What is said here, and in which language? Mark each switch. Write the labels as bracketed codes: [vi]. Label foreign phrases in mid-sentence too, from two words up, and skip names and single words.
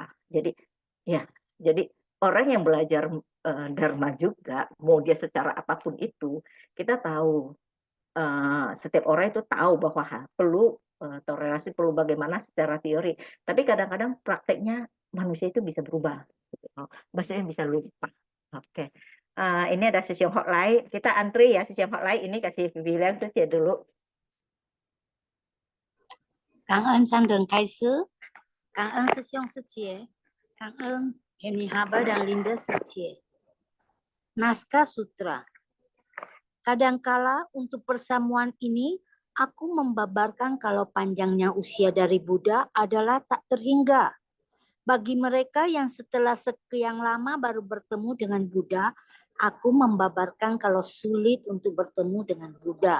[id] Jadi ya, jadi orang yang belajar Dharma juga, mau dia secara apapun itu, kita tahu setiap orang itu tahu bahwa perlu toleransi, perlu bagaimana secara teori, tapi kadang-kadang prakteknya manusia itu bisa berubah, gitu. Maksudnya bisa lupa. Oke. Ini ada sesi hotline. Kita antri ya sesi hotline ini, kasih bilang terus ya dulu. [vi] Cảm ơn San Đường Khai Sứ, cảm ơn Sư兄Sư Chị, cảm ơn Henny Haba dan Linda Sư Chị. [id] Naskah Sutra. Kadangkala untuk persamuan ini, aku membabarkan kalau panjangnya usia dari Buddha adalah tak terhingga. Bagi mereka yang setelah sekian lama baru bertemu dengan Buddha, aku membabarkan kalau sulit untuk bertemu dengan Buddha.